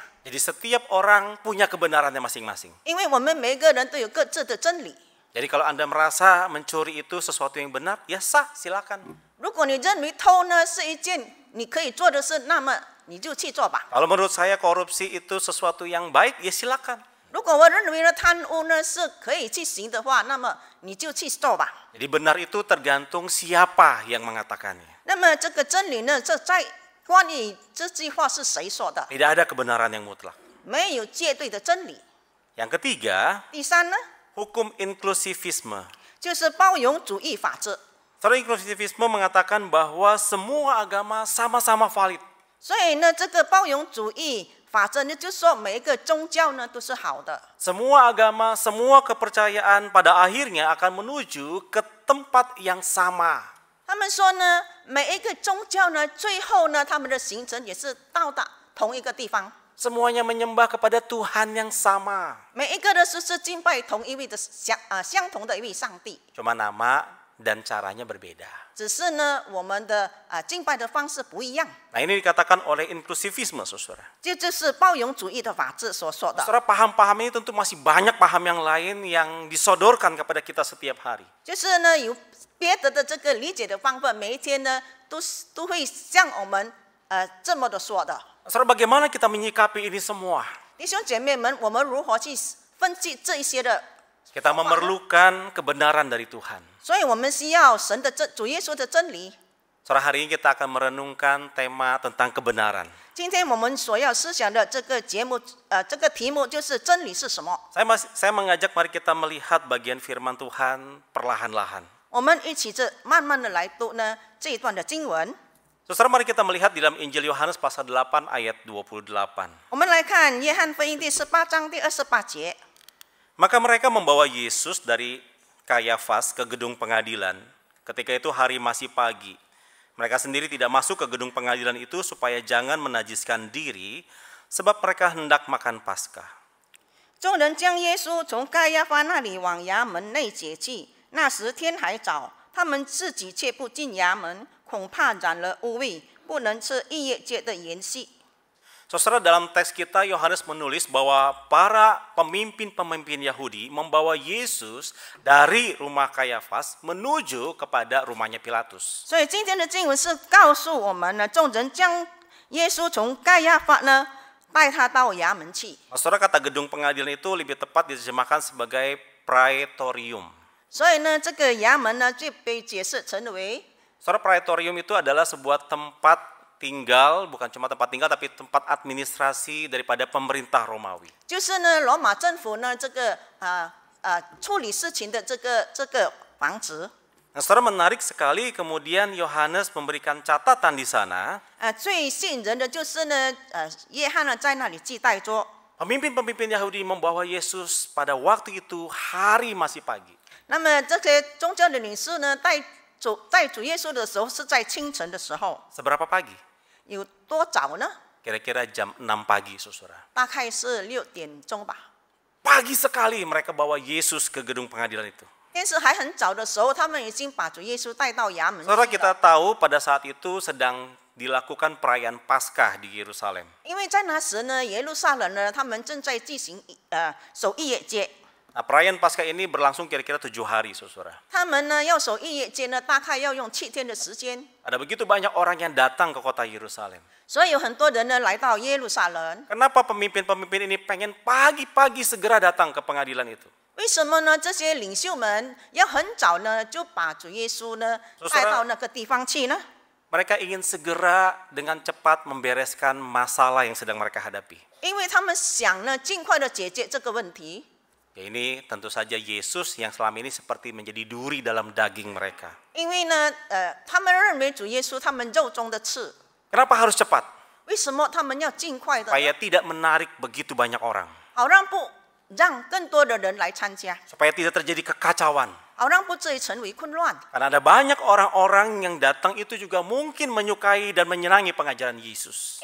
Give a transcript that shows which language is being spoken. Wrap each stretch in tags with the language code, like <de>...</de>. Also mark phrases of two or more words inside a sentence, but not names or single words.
<id>Jadi setiap orang punya kebenarannya masing-masing.</id> <zh>因为我们每一个人都有各自的真理。</zh> <id>Jadi kalau Anda merasa mencuri itu sesuatu yang benar, ya sah, silakan.</id> <zh>如果你认为偷呢是一件你可以做的事，那么你就去做吧。</zh> <id>Kalau menurut saya korupsi itu sesuatu yang baik, ya silakan.</id> <zh>如果我认为呢贪污呢是可以去行的话，那么你就去做吧。</zh> <id>Jadi benar itu tergantung siapa yang mengatakannya.</id> <zh>那么这个真理呢，这在关于这句话是谁说的？</zh> <id>Tidak ada kebenaran yang mutlak.</id> <zh>没有绝对的真理。</zh> <id>Yang ketiga,</id> <zh>第三呢，</zh> <id>hukum inklusivisme.</id> <zh>就是包容主义法治。</zh> <id>Saudara, inklusivisme mengatakan bahwa semua agama sama-sama valid.</id> <zh>所以呢，这个包容主义法则呢，就说每一个宗教呢都是好的。</zh> <id>Semua agama, semua kepercayaan pada akhirnya akan menuju ke tempat yang sama.</id> <zh>他们说呢，每一个宗教呢，最后呢，他们的行程也是到达同一个地方。</zh> <id>Semuanya menyembah kepada Tuhan yang sama.</id> <zh>每一个呢，是敬拜同一位的相同的一位上帝。</zh> <id>Cuma nama dan caranya berbeda.</id> <zh>只是呢，我们的敬拜的方式不一样。</zh> <id>Nah, ini dikatakan oleh inklusivisme, saudara.</id> <zh>这就是包容主义的法治所说的。</zh> <id>Saudara, paham-paham ini tentu masih banyak paham yang lain yang disodorkan kepada kita setiap hari.</id> <zh>就是呢，有别的这个理解的方法，每一天呢，都会像我们这么的说的。</zh> <id>Saudara, bagaimana kita menyikapi ini semua?</id> <zh>弟兄姐妹们，我们如何去分析这一些的？</zh> <id>Kita memerlukan kebenaran dari Tuhan.</id> <zh>所以我们需要神的主耶稣的真理。</zh> <id>Saudara, hari ini kita akan merenungkan tema tentang kebenaran.</id> <zh>今天我们所要思想的这个节目，这个题目就是真理是什么？</zh> <id>Saya mengajak mari kita melihat bagian firman Tuhan perlahan-lahan.</id> <zh>我们一起慢慢的来读呢这一段的经文。</zh> <id>Saudara, mari kita melihat di dalam Injil Yohanes pasal 8 ayat 28.</id> <zh>我们来看约翰福音第18章第28节。</zh> <id>Maka mereka membawa Yesus dari Kayafas ke gedung pengadilan. Ketika itu hari masih pagi. Mereka sendiri tidak masuk ke gedung pengadilan itu supaya jangan menajiskan diri, sebab mereka hendak makan Paskah.</id> <zh>众人将耶稣从盖亚法那里往衙门内解去。那时天还早，他们自己却不进衙门，恐怕染了污秽，不能吃逾越节的筵席。</zh> <id>Saudara, dalam teks kita Yohanes menulis bahwa para pemimpin-pemimpin Yahudi membawa Yesus dari rumah Kayafas menuju kepada rumahnya Pilatus.</id> <zh>所以今天的经文是告诉我们呢，众人将耶稣从盖亚法呢带他到衙门去。</zh> <id>Saudara, kata gedung pengadilan itu lebih tepat diterjemahkan sebagai praetorium.</id> <zh>所以呢，这个衙门呢就被解释成为</zh> <id>Saudara, praetorium itu adalah sebuah tempat tinggal, bukan cuma tempat tinggal, tapi tempat administrasi daripada pemerintah Romawi.</id> <zh>就是呢罗马政府呢这个处理事情的这个房子。</zh> <id>Nah, saudara, menarik sekali kemudian Yohanes memberikan catatan di sana.</id> <zh>最吸引人的就是呢约翰呢在那里记载着。</zh> <id>Pemimpin-pemimpin Yahudi membawa Yesus pada waktu itu hari masih pagi.</id> <zh>那么这些宗教的领袖呢带主耶稣的时候是在清晨的时候。</zh> <id>Seberapa pagi?</id> <zh>有多早呢？</zh> <id>Kira-kira jam 6 pagi, saudara.</id> <zh>大概是6点钟吧。</zh> <id>Pagi sekali mereka bawa Yesus ke gedung pengadilan itu.</id> <zh>天是还很早的时候，他们已经把主耶稣带到衙门去</zh> <id>Saudara,</id> <zh>了。</zh> <id>kita tahu pada saat itu sedang dilakukan perayaan Paskah di Yerusalem.</id> <zh>因为在那时呢，耶路撒冷呢，他们正在进行守逾越节。</zh> <id>Nah, perayaan Paskah ini berlangsung kira-kira 7 hari, saudara.</id> <zh>他们呢要守逾越节呢，大概要用7天的时间。</zh> <id>Ada begitu banyak orang yang datang ke kota Yerusalem.</id> <zh>所以有很多人呢来到耶路撒冷。</zh> <id>Kenapa pemimpin-pemimpin ini pengen pagi-pagi segera datang ke pengadilan itu?</id> <zh>为什么呢？这些领袖们要很早呢就把主耶稣呢带到那个地方去呢？</zh> <id>Mereka ingin segera dengan cepat membereskan masalah yang sedang mereka hadapi.</id> <zh>因为他们想呢尽快的解决这个问题。</zh> <id>Ya, ini tentu saja Yesus yang selama ini seperti menjadi duri dalam daging mereka.</id> <zh>因为呢他们认为主耶稣他们肉中的刺。</zh> <id>Kenapa harus cepat?</id> <zh>为什么他们要尽快的？</zh> <id>Supaya tidak menarik begitu banyak orang.</id> <zh>好让更多的人来参加，</zh> <id>Supaya tidak terjadi kekacauan.</id> <zh>好让不至于成为混乱。</zh> <id>Karena ada banyak orang-orang yang datang itu juga mungkin menyukai dan menyenangi pengajaran Yesus.</id>